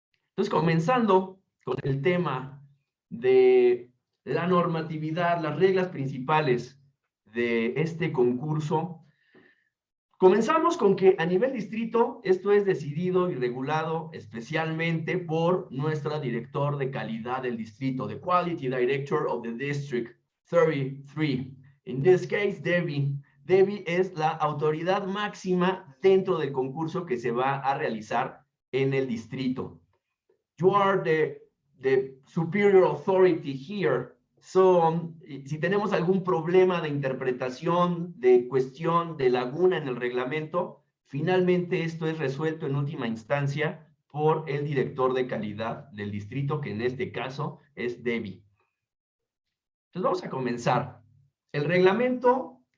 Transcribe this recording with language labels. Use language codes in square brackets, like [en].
[es] Entonces, comenzando con el tema de la normatividad, las reglas principales de este concurso, comenzamos con que a nivel distrito esto es decidido y regulado especialmente por nuestra director de calidad del distrito, [en] the Quality Director of the District 33. In this case, [es] Debbie. Debbie es la autoridad máxima dentro del concurso que se va a realizar en el distrito. [en] You are the superior authority here. [es] So, si tenemos algún problema de interpretación, de cuestión, de laguna en el reglamento, finalmente esto es resuelto en última instancia por el director de calidad del distrito, que en este caso es Debbie. Entonces vamos a comenzar. El reglamento